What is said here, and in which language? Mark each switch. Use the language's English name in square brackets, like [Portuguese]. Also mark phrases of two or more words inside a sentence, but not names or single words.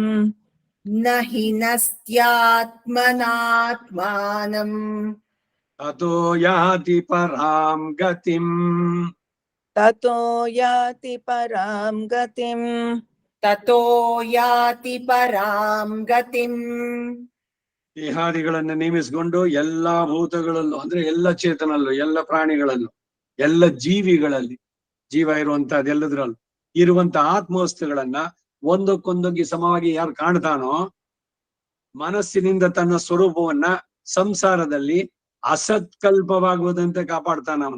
[Sanskrit] न हि नस्त्यात्मनात्मानम् ತतो ಯಾತಿ ಪರಾಂ ಗತಿಂ ततो याति परां गतिम् ततो याति परां गतिम् [Kannada] ದೇಹಾದಿಗಳನ್ನು ನೇಮಿಸಿಕೊಂಡು ಎಲ್ಲಾ ಭೂತಗಳಲ್ಲೂ ಅಂದ್ರೆ ಎಲ್ಲ ಚೇತನಲ್ಲೂ ಎಲ್ಲ ಪ್ರಾಣಿಗಳಲ್ಲೂ ಎಲ್ಲ ಜೀವಿಗಳಲ್ಲಿ ಜೀವ ಇರುವಂತಹದ್ದು ಎಲ್ಲದ್ರಲ್ಲೂ ಇರುವಂತ ಆತ್ಮವಸ್ತುಗಳನ್ನ ಒಂದಕ್ಕೊಂದೊಂದು ಸಮವಾಗಿ ಯಾರು ಕಾಣ್ತಾನೋ ಮನಸ್ಸಿನಿಂದ ತನ್ನ ಸ್ವರೂಪವನ್ನ ಸಂಸಾರದಲ್ಲಿ ಅಸತ್ಕಲ್ಪವಾಗುವುದಂತೆ ಕಾಪಾಡ್ತಾನ ಅವನು.